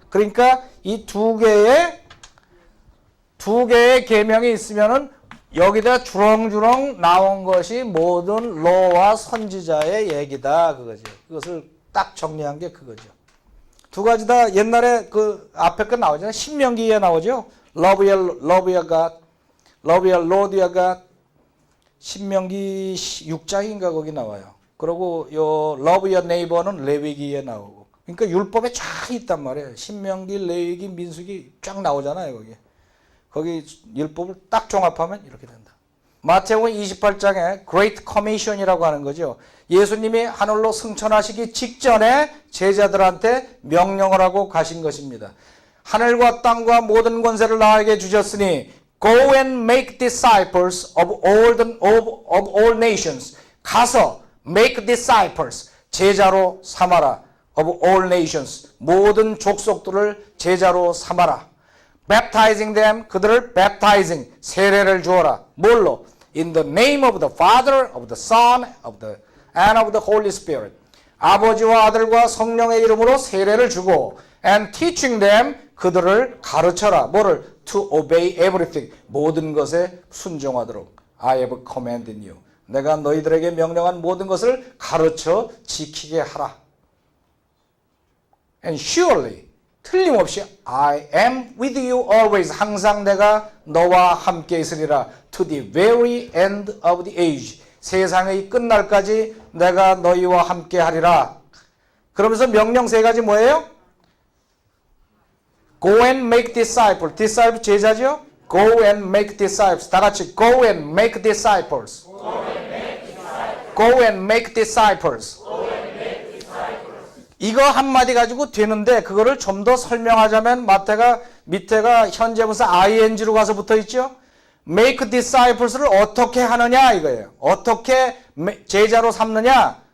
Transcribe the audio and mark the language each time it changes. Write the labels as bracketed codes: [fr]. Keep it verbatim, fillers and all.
[ko] 그러니까 이 두 개의 두 개의 계명이 있으면은 여기다 주렁주렁 나온 것이 모든 로와 선지자의 얘기다 그거죠. 그것을 딱 정리한 게 그거죠. 두 가지 다 옛날에 그 앞에 거 나오잖아요. 신명기에 나오죠. [en] Love your, love your God, love your Lord your God. [ko] 신명기 육 장인가 거기 나와요. 그리고 요 love your neighbor는 레위기에 나오고. 그러니까 율법에 쫙 있단 말이에요. 신명기, 레위기, 민수기 쫙 나오잖아요. 거기 거기 율법을 딱 종합하면 이렇게 된다. 마태복음 이십팔 장에 Great Commission이라고 하는 거죠. 예수님이 하늘로 승천하시기 직전에 제자들한테 명령을 하고 가신 것입니다. 하늘과 땅과 모든 권세를 나에게 주셨으니 [en] Go and make disciples of all, the, of, of all nations. [ko] 가서 make disciples, 제자로 삼아라. [en] Of all nations, [ko] 모든 족속들을 제자로 삼아라. [en] Baptizing them, [ko] 그들을 baptizing, 세례를 주어라. 뭘로? [en] In the name of the Father, of the Son, of the, and of the Holy Spirit. [ko] 아버지와 아들과 성령의 이름으로 세례를 주고 [en] and teaching them, [ko] 그들을 가르쳐라. 뭐를? [en] To obey everything, [ko] 모든 것에 순종하도록. [en] I have commanded you. [ko] 내가 너희들에게 명령한 모든 것을 가르쳐 지키게 하라. [en] And surely, [ko] 틀림없이 [en] I am with you always. [ko] 항상 내가 너와 함께 있으리라. [en] To the very end of the age. [ko] 세상의 끝날까지 내가 너희와 함께 하리라. 그러면서 명령 세 가지 뭐예요? [en] Go and make disciples. Disciples 제자죠? Go and make disciples. [ko] 다 같이 [en] go and make disciples. Go and make disciples. [ko] 이거 한마디 가지고 되는데 그거를 좀 더 설명하자면 마태가 밑에가 현재 분사 아이엔지로 가서 붙어 있죠? make disciples를 어떻게 하느냐 이거예요. 어떻게 메- 제자로 삼느냐?